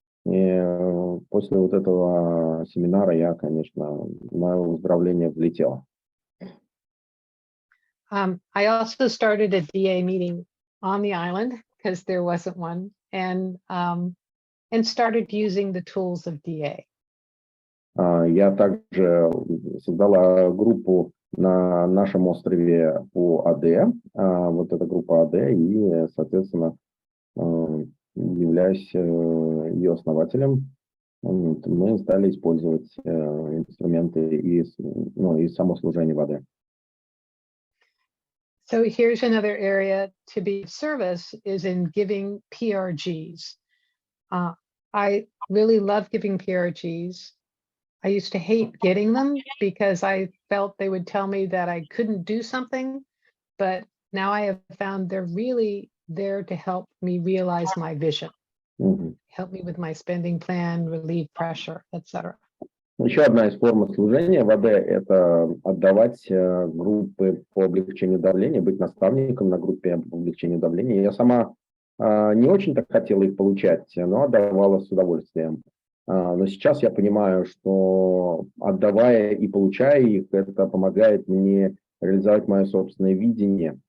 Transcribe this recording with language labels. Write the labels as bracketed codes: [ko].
[ru] И после вот этого семинара я, конечно, на выздоровление влетела. [en] I also started a DA meeting on the island because there wasn't one, and started using the tools of DA. [ru] Я также создала группу на нашем острове по АД, вот эта группа АД, и, соответственно, являюсь ее основателем. Мы стали использовать инструменты и само служение в АД. [en] So here's another area to be of service is in giving PRGs. I really love giving PRGs. I used to hate getting them because I felt they would tell me that I couldn't do something, but now I have found they're really there to help me realize my vision, help me with my spending plan, relieve pressure, etc. [ru] Еще одна из форм служения в АД – это отдавать группы по облегчению давления, быть наставником на группе по облегчению давления. Я сама не очень-то хотела их получать, но отдавала с удовольствием. Но сейчас я понимаю, что отдавая и получая их, это помогает мне реализовать мое собственное видение.